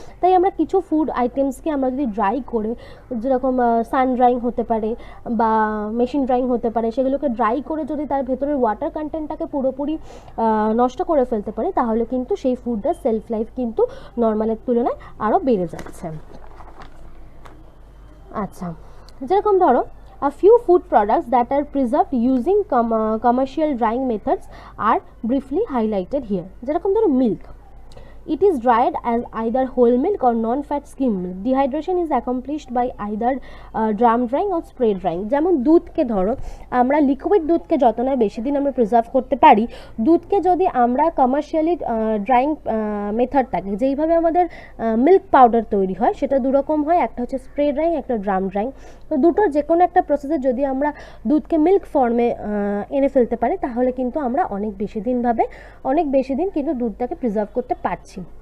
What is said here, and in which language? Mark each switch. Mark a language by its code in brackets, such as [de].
[bn] তাই আমরা কিছু ফুড আইটেমসকে আমরা যদি ড্রাই করে, যেরকম সান ড্রাইং হতে পারে বা মেশিন ড্রাইং হতে পারে, সেগুলোকে ড্রাই করে যদি তার ভেতরের ওয়াটার কন্টেন্টটাকে পুরোপুরি নষ্ট করে ফেলতে পারে, তাহলে কিন্তু সেই ফুডটার সেলফ লাইফ কিন্তু নর্মালের তুলনায় আরও বেড়ে যাচ্ছে। আচ্ছা, যেরকম ধরো [en] a few food products that are preserved using commercial drying methods are briefly highlighted here. [bn] যেরকম ধরো [en] Milk, it is dried as either whole milk or non-fat skim milk. Dehydration is accomplished by either drum drying or spray drying. [bn] যেমন দুধকে ধরো আমরা liquid দুধকে যত না বেশি দিন আমরা প্রিজার্ভ করতে পারি, দুধকে যদি আমরা কমার্শিয়ালি ড্রাইং মেথডটাকে, যেইভাবে আমাদের মিল্ক পাউডার তৈরি হয় সেটা দুরকম হয়, একটা হচ্ছে স্প্রে ড্রাইং, একটা ড্রাম ড্রাইং। তো দুটোর যে কোনো একটা প্রসেসে যদি আমরা দুধকে মিল্ক ফর্মে এনে ফেলতে পারি, তাহলে কিন্তু আমরা অনেক বেশি দিন কিন্তু দুধটাকে প্রিজার্ভ করতে পারছি।